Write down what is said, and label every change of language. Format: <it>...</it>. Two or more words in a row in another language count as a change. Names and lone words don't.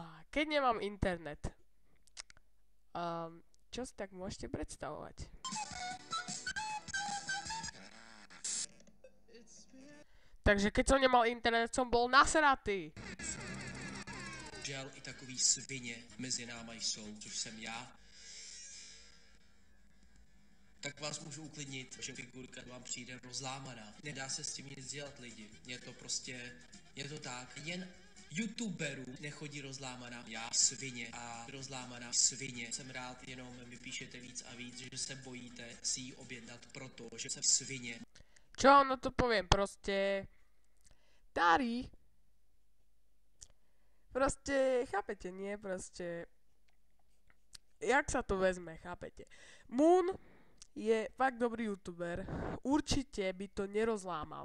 <sk>keď nemám internet, čo si tak môžete predstavovať? Takže keď som nemal internet, som bol nasratý.</sk> <cs>Žel i takový svině mezi náma jsou, což jsem já. Tak vás můžu uklidnit, že figurka vám přijde rozlámaná. Nedá se s tím nic dělat, lidi. Je to tak. Jen youtuberům nechodí rozlámaná já svině a rozlámaná svině. Jsem rád, jenom mi píšete víc a víc, že se bojíte si ji objednat, protože jsem svině.</cs> <sk>Čo no to poviem, proste... Tari. Proste, chápete, nie? Proste... Jak sa to vezme, chápete? Moon je fakt dobrý youtuber. Určite by to nerozlámal.</sk>